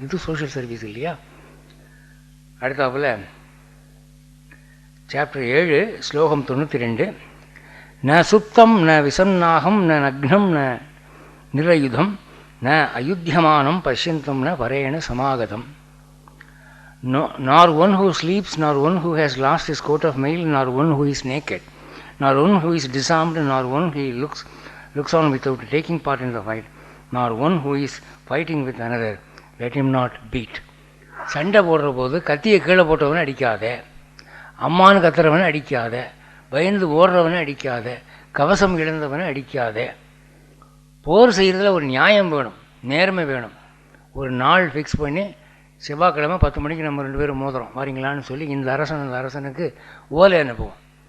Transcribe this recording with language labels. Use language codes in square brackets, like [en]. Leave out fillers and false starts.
[ta] இது social service இல்லையா? அடுத்தாப்புல சாப்டர் 7 ஸ்லோகம் 92. [sa] ந சுப்தம் ந விசன்னாகம் ந நக்னம் ந நிரயுதம் ந அயுத்தியமானம் பஷ்யந்தம் ந பரேண சமாகதம். [en] Nor one who sleeps, nor one who has lost his coat of mail, nor one who is naked, nor one who is disarmed, nor one who looks on without taking part in the fight, nor one who is fighting with another, let him not beat. [ta] சண்டை போடுற போது கத்தியை கீழே போட்டவனை அடிக்காத, அம்மானு கத்துறவனை அடிக்காத, பயந்து ஓடுறவனை அடிக்காத, கவசம் இழந்தவனை அடிக்காத. போர் செய்கிறதுல ஒரு நியாயம் வேணும், நேர்மை வேணும். ஒரு நாள் ஃபிக்ஸ் பண்ணி செவ்வாய்க்கிழமை 10 மணிக்கு நம்ம 2 பேரும் மோதுறோம் வரீங்களான்னு சொல்லி இந்த அரசன் அந்த அரசனுக்கு ஓலை அனுப்புவோம்.